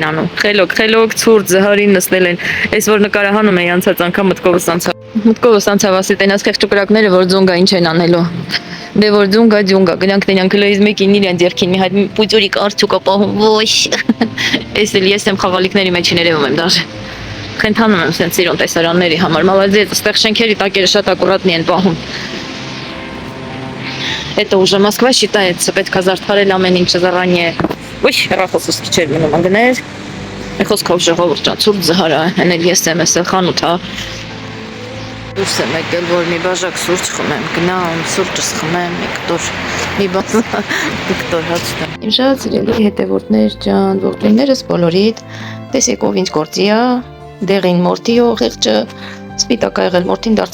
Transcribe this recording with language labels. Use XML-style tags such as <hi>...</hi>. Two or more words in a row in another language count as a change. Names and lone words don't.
<hy>անում, խելոք, ցուրտ, զհարին նստել են, այս որ նկարահանում էի անցած անգամ մտքովս անցավ ասի տենաս խեղճուկրակները, որ ձուն գա ինչ են անելու, դե որ ձուն գա, գնանք տենանք լոյից մեկին իրեն ձերքին մի հատ պուծուրիկ արջուկա պահում, ոյ, ես էլ ես եմ խաղալիքների մեջ ներևում եմ դաժե, խենթանում եմ սենց իրոն տեսարանների համար, մալազեց, ստեղ շենքերի տակերը շատ ակուրատնի են պահում,</hy> <ru>это уже Москва считается,</ru> <hy>պետք է զարդարել ամեն ինչը զառանյե, ոյ, հեռախոսս քիչ էր մնում անգներ, խոսքով ժողովուրդ ջան, ցուրտ զհար է, հենել ես եմ էսել խանութ, հա, դուրս եմ եկել, որ մի բաժակ սուրճ խմեմ, գնամ, սուրճս խմեմ, մի կտոր հաց տամ։ Իմ շատ սիրելի հետևորդներ ջան, ողջույններս բոլորիդ, տեսեք ով ինչ գործի է, դեղին մորթիո խեղճը, սպիտակ ա եղել մորթին դարձել</hy>